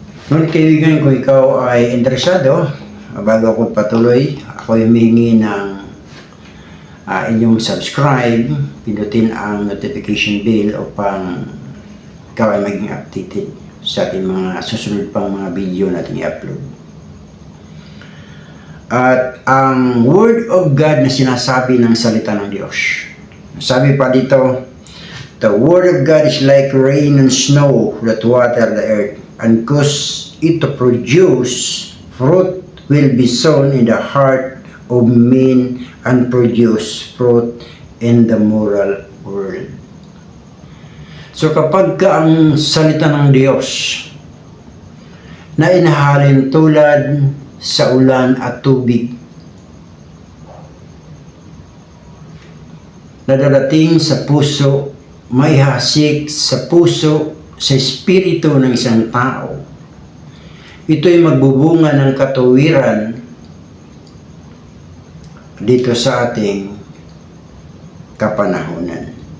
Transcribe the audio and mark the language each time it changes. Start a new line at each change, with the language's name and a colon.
Filipino: Ngunit kaibigan, kung ikaw ay interesado, bago ako patuloy, ako ay humingi ng inyong subscribe, pindutin ang notification bell upang ikaw ay maging updated sa ating mga susunod pang mga video natin i-upload. At ang Word of God na sinasabi ng salita ng Diyos.
English: Sabi pa dito, the Word of God is like rain and snow that water the earth, and cause it to produce fruit, will be sown in the heart of men, and produce fruit in the moral world.
Filipino: So kapag ka ang salita ng Diyos na inahalin tulad sa ulan at tubig na darating sa puso, may hasik sa puso, sa espiritu ng isang tao, ito'y magbubunga ng katuwiran dito sa ating kapanahunan.